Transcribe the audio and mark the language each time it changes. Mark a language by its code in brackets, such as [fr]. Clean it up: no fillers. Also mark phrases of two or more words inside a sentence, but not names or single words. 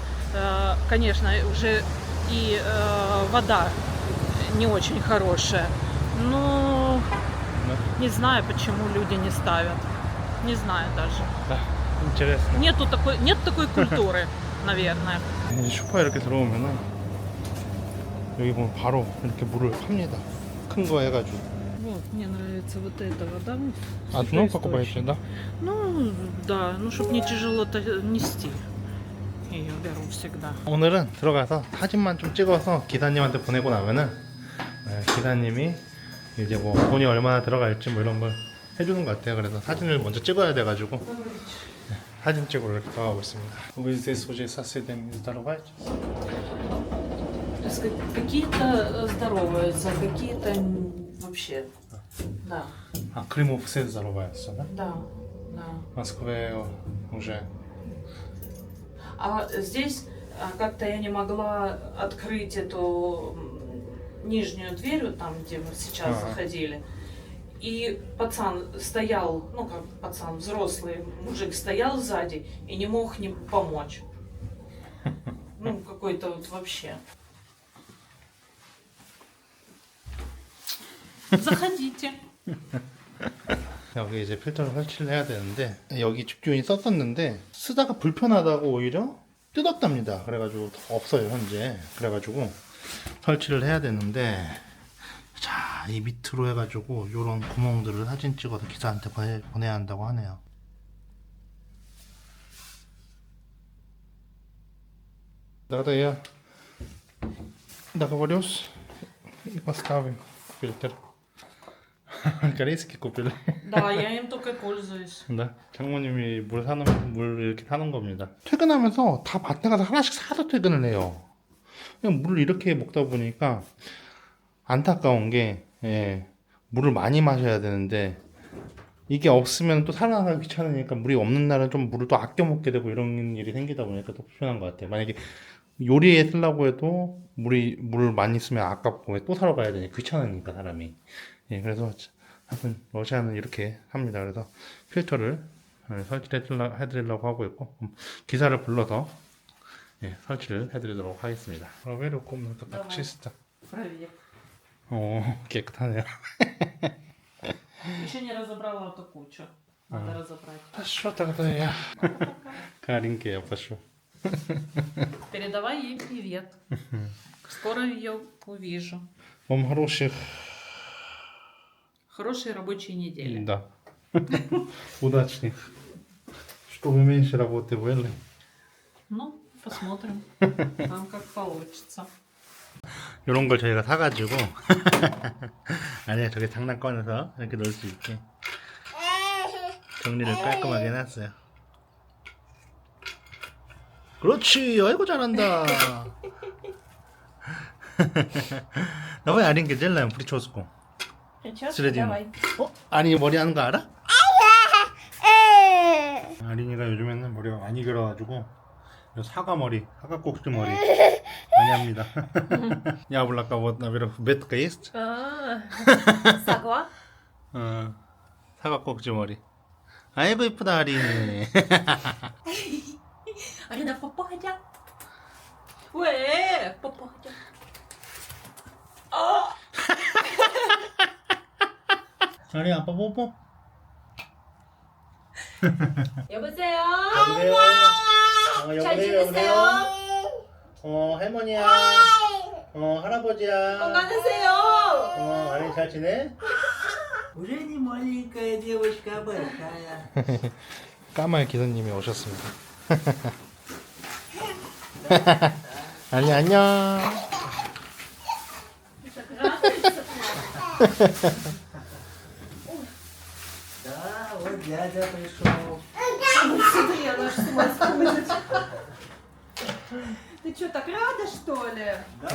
[ru] Конечно, уже и вода не очень хорошая. Но не знаю, почему люди не ставят. Не знаю даже. Интересно. Нет такой культуры, наверное. [ko] 슈퍼에 이렇게 들어오면은 여기 보면 바로 이렇게 물을 팝니다. 큰 거 해가지고. [ru] Вот, мне нравится вот эта вода. Одну покупаете, да? Ну, да, ну, чтобы не тяжело нести. Ее беру всегда. [ko] 오늘은 들어가서 사진만 좀 찍어서 기사님한테 보내고 나면은 기사님이 이제 뭐 돈이 얼마나 들어갈지 뭐 이런 걸 해주는 것 같아요. 그래서 사진을 먼저 찍어야 돼가지고 사진 찍으러 이렇게 들어가고 있습니다. [ru] Вы здесь уже со соседями здороваетесь? Какие-то здороваются, какие-то вообще. Да, 아, Крыму все здороваются, да? да, да. В Москве уже. А здесь как-то я не могла открыть эту нижнюю дверь, вот там, где мы сейчас заходили. И пацан стоял, ну как пацан, взрослый мужик стоял сзади и не мог не помочь. Ну, какой-то вот вообще. Заходите. [ko] 여기 이제 필터를 설치를 해야 되는데 여기 집주인이 썼었는데 쓰다가 불편하다고 오히려 뜯었답니다. 그래가지고 없어요 현재. 그래가지고 설치를 해야 되는데 자, 이 밑으로 해가지고 요런 구멍들을 사진 찍어서 기사한테 보내야 한다고 하네요. [ru] Да-да, договорюсь и поставим фильтр. корейский купили. Да, я им только пользуюсь. [ko] 네, 장모님이 물 이렇게 사는 겁니다. 퇴근하면서 다 밭에 가서 하나씩 사서 퇴근을 해요. 그냥 물을 이렇게 먹다 보니까 안타까운 게 물을 많이 마셔야 되는데 이게 없으면 또 살아나가기 귀찮으니까 물이 없는 날은 좀 물을 또 아껴 먹게 되고 이런 일이 생기다 보니까 또 불편한 것 같아요. 만약에 요리에 쓰려고 해도 물을 많이 쓰면 아깝고 또 사러 가야 되니 귀찮으니까 사람이. 그래서 하여튼 러시아는 이렇게 합니다. 그래서 필터를 설치를 해드리려고 하고 있고 기사를 불러서 설치를 해드리도록 하겠습니다. [ru] Проверю комнату как чисто. Проверь. [ko] 오, 깨끗하네요. [ru] Еще не разобрала эту кучу. Надо разобрать. Хорошо тогда я. Каринке я пошу. Передавай ей привет. Скоро ее увижу. Вам хороших, Хорошей рабочей недели. да, удачных, чтобы меньше работы были. Ну, посмотрим. Там как получится. [ko] 이런 걸 저희가 사가지고 아니야 저게 장난감에서 이렇게 넣을 수 있게 정리를 깔끔하게 해놨어요. 그렇지, 아이고 잘한다. давай 아린게 젤라요 프리초스코. 쓰레기는. 어? 아린이 머리 하는 거 알아? 아린이가 요즘에는 머리가 많이 길어가지고 사과 머리, 사과 꼭지 머리 많이 합니다. [ru] 야블라까 вот наверх ветка есть? [ko] Сагва? 사과 꼭지 머리. 아이고 이쁘다 아린이. [ru] Арина, попадя. [ko] 왜? [ru] Попадя. [ko] 아린 아빠 뽀뽀. 여보세요? 여보세요. 잘 지내세요? 할머니야. 할아버지야. 건강하세요? 아린 잘 지내? [ru] Уже не маленькая девочка, а большая. [ko] 까마의 기사님이 오셨습니다. 아니 안녕. [ru] Да, вот дядя пришел. Смотри, она ж с ума сходит. Ты что, так рада, что ли? Да.